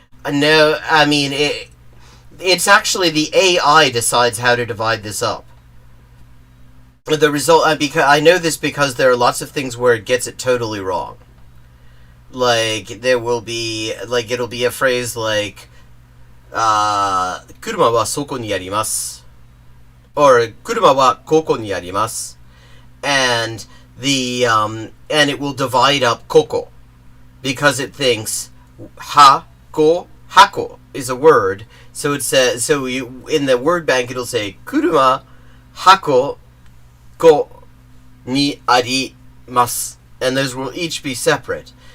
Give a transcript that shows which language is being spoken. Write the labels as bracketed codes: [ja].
[en] No, I mean, it's actually the AI decides how to divide this up. The result, because I know this because there are lots of things where it gets it totally wrong. Like, there will be, like, it'll be a phrase like, [ja] 車はそこにあります. Or, 車はここにあります. [en] And and it will divide up koko. Because it thinks, hako is a word. So it says, so you, in the word bank it'll say, [ja] 車、hako, ko ni arimasu, [en] and those will each be separate.